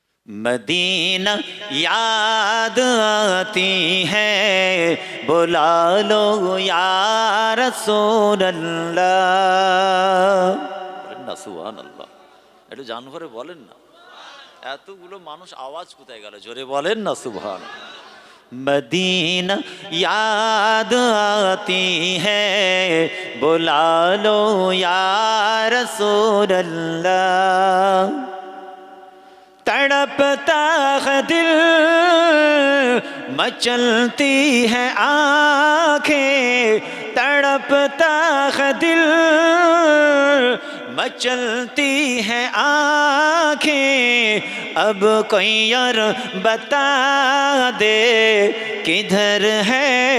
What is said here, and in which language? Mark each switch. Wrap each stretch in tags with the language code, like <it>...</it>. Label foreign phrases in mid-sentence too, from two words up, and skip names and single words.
<ur>مدینہ یاد آتی ہے، بلا لو</ur> <ar>یا رسول اللہ۔</ar> <bn>বলেন না সুবহানাল্লাহ। একটু জান ভরে বলেন না, এতগুলো মানুষ আওয়াজ কোথায় গেল? জোরে বলেন না সুবহানাল্লাহ।</bn> <ur>مدینہ یاد آتی ہے، بلا لو</ur> <ar>یا رسول اللہ۔</ar> <ur>تڑپتا ہے دل، مچلتی ہے آنکھیں، تڑپتا ہے دل، مچلتی ہے آنکھیں، اب کوئی اور بتا دے کدھر ہے</ur>